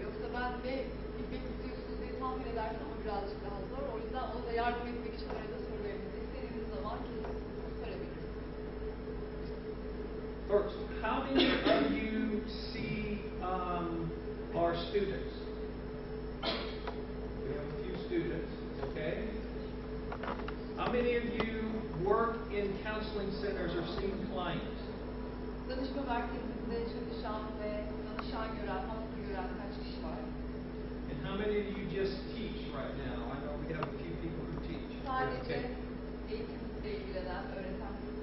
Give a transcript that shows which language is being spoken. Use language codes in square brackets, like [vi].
[tr] Yoksa ben ne bilmek istiyorsunuz diye tahmin edersem o birazcık daha zor. O yüzden ona da yardım etmek için arada sorularınızı istediğiniz zaman kesip sorabilirsiniz. [en] First, how many of you see our students? We have a few students, okay? How many of you work in counseling centers or see clients? [tr] Danışma merkezinde çalışan ve danışan gören, hasta gören kaç kişi var? [en] And how many of you just teach right now? I know we have a few people who teach. [tr] Sadece [en] Okay. [tr] eğitimle ilgilenen, öğreten.